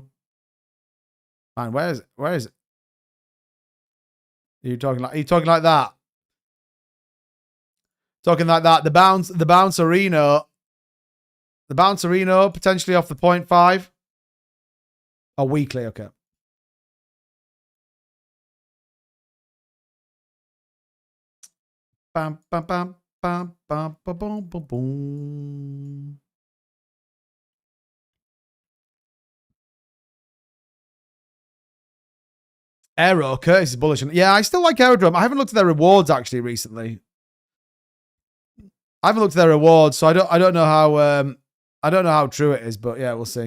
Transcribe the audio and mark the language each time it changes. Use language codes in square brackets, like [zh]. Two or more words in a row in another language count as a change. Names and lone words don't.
[en] Man, where is it? Where is it? Are you talking like that? Talking like that. The bouncerino potentially off the 0.5. Oh, weekly, okay. Bam, bam, bam, bam, bam, bam, boom, boom, boom. Aero, Curtis is bullish. Yeah, I still like Aerodrome. I haven't looked at their rewards actually recently. I haven't looked at their rewards, so I don't know how true it is, but yeah, we'll see.